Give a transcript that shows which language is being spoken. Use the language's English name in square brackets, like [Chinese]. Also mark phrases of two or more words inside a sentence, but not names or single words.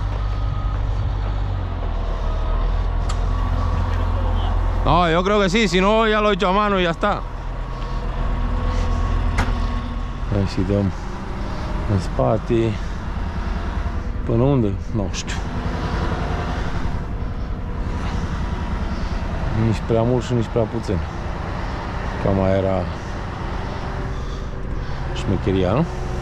[Spanish] No, yo creo que sí, si no ya lo he hecho a mano y ya está. [Romanian] Hai și dăm în spate. Până unde? Nu știu. Nici prea mult și nici prea puțin. Cam aia era șmecheria, nu?